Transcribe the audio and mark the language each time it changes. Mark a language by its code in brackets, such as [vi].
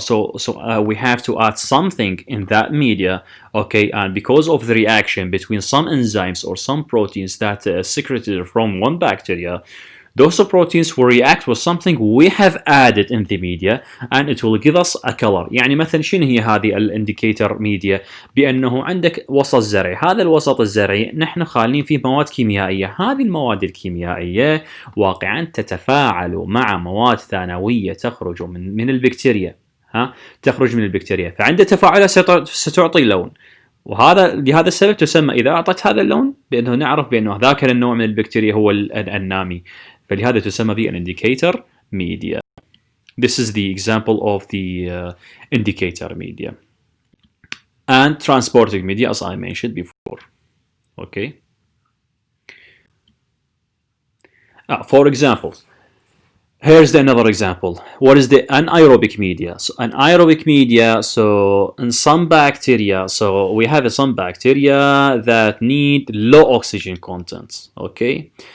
[en] So we have to add something in that media, okay, and because of the reaction between some enzymes or some proteins that secreted from one bacteria, Those proteins will react with something we have added in the media and it will give us a color. [ar] يعني مثلا شنو هي هذه الانديكيتور ميديا؟ بأنه عندك وسط زرعي، هذا الوسط الزرعي نحن خالين فيه مواد كيميائية، هذه المواد الكيميائية واقعا تتفاعل مع مواد ثانوية تخرج من البكتيريا، تخرج من البكتيريا، فعند تفاعلها ستعطي لون، وهذا لهذا السبب تسمى إذا أعطت هذا اللون بأنه نعرف بأنه ذاك النوع من البكتيريا هو النامي، فلهذا تسمى به [en] an indicator media. This is the example of the indicator media. And transporting media, as I mentioned before. Okay. For example, here's another example. What is the anaerobic media? So anaerobic media, so in some bacteria, so we have some bacteria that need low oxygen content, okay?